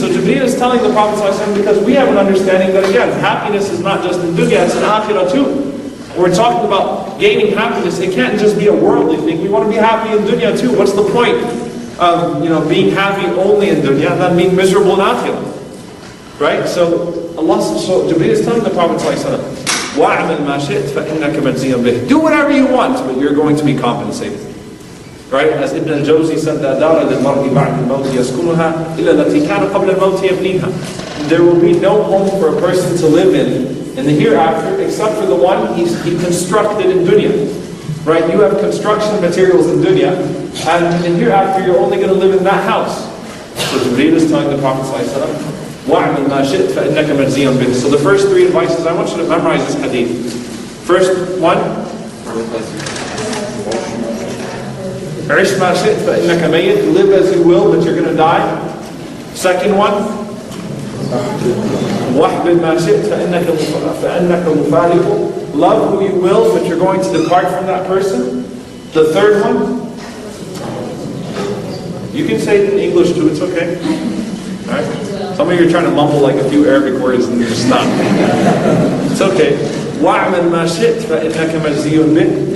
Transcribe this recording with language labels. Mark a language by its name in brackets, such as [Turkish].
[English] So Jibreel is telling the Prophet ﷺ, because we have an understanding that again, happiness is not just in dunya, it's in akhirah too. When we're talking about gaining happiness, it can't just be a worldly thing. We want to be happy in dunya too. What's the point of being happy only in dunya and then being miserable in akhirah? Right? So Jibreel is telling the Prophet ﷺ, [Arabic] وَاعْمَلْ مَا شِئْتَ فَإِنَّكَ مَجْزِيٌّ بِهِ. [English] Do whatever you want, but you're going to be compensated. Right? As Ibn al-Jawzi said, [Arabic] لَا دَارَ لِلْمَرْءِ بَعْدِ الْمَوْتِ يَسْكُنُهَا إِلَّا الَّتِي كَانَ قَبْلَ الْمَوْتِ يَبْنِيهَا. [English] There will be no home for a person to live in the hereafter except for the one he constructed in dunya. Right? You have construction materials in dunya, and in hereafter you're only going to live in that house. So Jibreel is telling the Prophet ﷺ, [Arabic] وَاعْمِلْ مَا شِئْتَ فَإِنَّكَ مَجْزِيٌّ بِهِ. [English] So the first three advices, I want you to memorize this hadith. First one, [Arabic] عِشْ مَا شِئْتَ فَإِنَّكَ مَيِّتٌ. [English] Live as you will, but you're going to die. Second one, [Arabic] وَاحْبِبْ مَا شِئْتَ فَإِنَّكَ مُفَارِقٌ. [English] Love who you will, but you're going to depart from that person. The third one, you can say it in English too, it's okay. Alright? Some of you are trying to mumble like a few Arabic words and you just stop. It's okay. [Arabic] وَاعْمَلْ مَا شِئْتَ فَإِنَّكَ مَجْزِيٌّ بِهِ.